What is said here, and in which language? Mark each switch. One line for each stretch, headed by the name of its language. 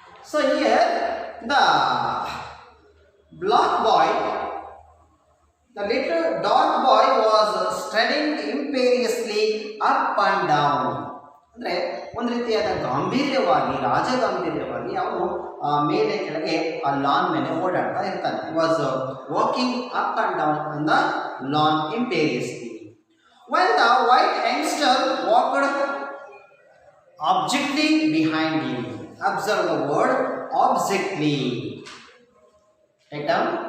English: So here the black boy, the little dark boy was striding imperiously up and down.
Kannada: ಅಂದರೆ ಒಂದು ರೀತಿಯಾದ ಗಾಂಭೀರ್ಯವಾಗಿ, ರಾಜಗಾಂಭೀರ್ಯವಾಗಿ ಅವನು ಮೇಲೆ ಕೆಳಗೆ ಆ ಲಾನ್ ಮೇಲೆ ಓಡಾಡ್ತಾ ಇರ್ತಾನೆ.
English: He was walking up and down on the lawn imperiously. When the white youngster walked abjectly behind him. Observe the word abjectly. Item.